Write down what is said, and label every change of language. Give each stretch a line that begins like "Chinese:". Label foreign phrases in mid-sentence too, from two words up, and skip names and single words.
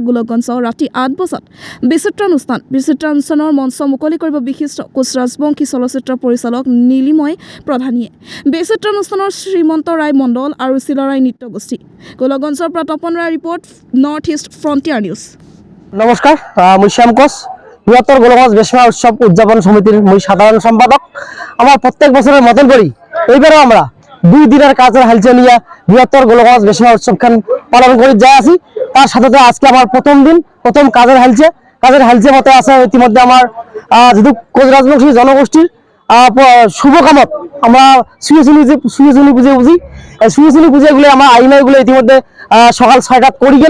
Assamese: গোলকগঞ্জ ৰাতি 8 বজাত বিচিত্ৰানুষ্ঠানৰ মঞ্চ মুকলি কৰিব বিশিষ্ট কোচ ৰাজবংশী চলচ্চিত্ৰ পৰিচালক নীলিময় প্ৰধানীয়ে। বিচিত্ৰানুষ্ঠানৰ শ্ৰীমন্ত ৰায় মণ্ডল আৰু চিলাৰাই নৃত্য গোষ্ঠী। গোলকগঞ্জৰ পৰা তপন ৰায় ৰিপৰ্ট, নৰ্থ ইষ্ট ফ্ৰণ্টিয়াৰ নিউজ। নমস্কাৰ, মই শ্যাম কোচ, বৃহত্তর গোলকগঞ্জ বেচমা উৎসব উদযাপন সমিতির মই সাধারণ সম্পাদক।
Bangla: আমার প্রত্যেক বছরের মতন করি এইবারও আমরা 2 দিনের কাজের হালচে নিয়ে বৃহত্তর গোলকগঞ্জ বেচমা উৎসবখান পালন করে যাই আছি। তার সাথে আজকে আমার প্রথম দিন, প্রথম কাজের হালচে মতে আছে ইতিমধ্যে আমার যেহেতু কোচ রাজবংশী জনগোষ্ঠীর শুভ কামত আমরা সুয়চনী পুজোগুলো আমার আইনগুলো ইতিমধ্যে সকাল 6টাত করে গেল।